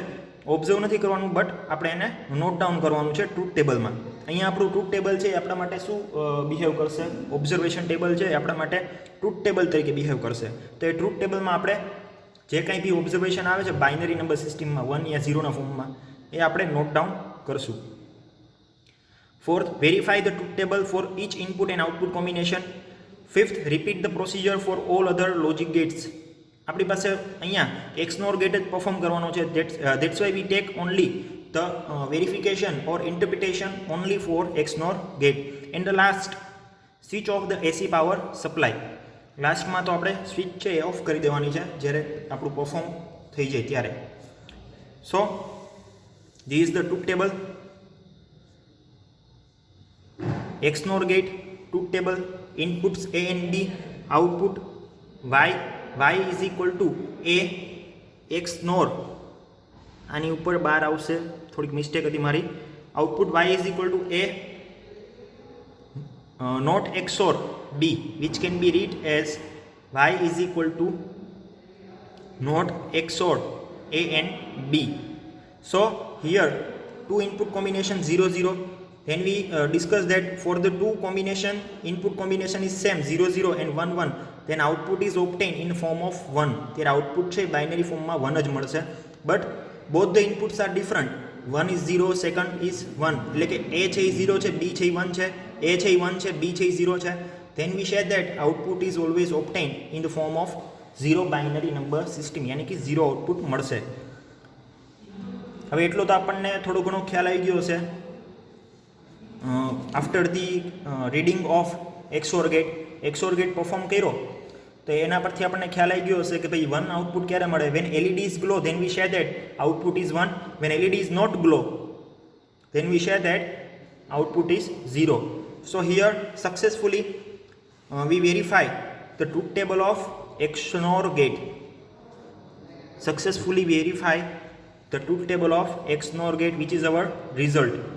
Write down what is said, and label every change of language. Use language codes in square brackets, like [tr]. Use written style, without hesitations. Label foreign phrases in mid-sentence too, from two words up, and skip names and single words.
[gu] ઓબ્ઝર્વ નથી કરવાનું બટ આપણે એને [en] note down [gu] કરવાનું છે ટ્રુથ ટેબલમાં. અહીંયા આપણું [en] truth table [gu] છે એ આપણા માટે શું બિહેવ કરશે? [en] observation table [gu] છે એ આપણા માટે [en] truth table [gu] તરીકે બિહેવ કરશે. તો એ ટ્રુથ ટેબલમાં આપણે જે કંઈ બી ઓબ્ઝર્વેશન આવે છે [en] binary number [gu] સિસ્ટમમાં 1 યા 0ના ફોર્મમાં એ આપણે [en] note down [gu] કરશું. [en] Fourth, verify the truth table for each input and output combination. Fifth, repeat the procedure for all other logic gates. [gu] આપણી પાસે અહીંયા [en] XNOR gate [gu] જ પરફોર્મ કરવાનો છે. [en] That's why we take only the verification or interpretation only for XNOR gate. And the last, switch off the AC power supply. [gu] લાસ્ટમાં તો આપણે સ્વિચ છે એ ઓફ કરી દેવાની છે જ્યારે આપણું પરફોર્મ થઈ જાય ત્યારે. [en] સો this is the truth table. XNOR gate, truth table, inputs A and B, output y is equal to A XNOR. [gu] આની ઉપર બાર આવશે, થોડીક મિસ્ટેક હતી મારી. [en] આઉટપુટ y is equal to A not XOR B, which can be read as y is equal to not XOR A and B. So here two input combination 0 0. Then we discuss that for the two combination, input combination is same 0 0 and 1 1. Then output is obtained in form of 1. Their output [gu] છે [en] binary form [gu] માં 1 જ મળશે. [en] But both the inputs are different. One is 0, second is 1. [gu] એટલે કે A છે એ 0 છે, B છે એ 1 છે, A છે એ 1 છે, B છે એ 0 છે. [en] Then we share that output is always obtained in the form of 0 binary number system. [hi] यानी कि [gu] 0 output મળશે. હવે એટલો તો આપણને થોડો ઘણો ખ્યાલ આવી ગયો છે. [en] after the reading of XOR gate [gu] પરફોર્મ કર્યો તો એના પરથી આપણને ખ્યાલ આવી ગયો હશે કે ભાઈ 1 આઉટપુટ ક્યારે મળે? [en] વેન LED is glow then we share that output is 1. When LED is not glow then we share that output is 0. So here successfully we verify the truth table of XNOR gate. Successfully verify the truth table of XNOR gate, which is our result.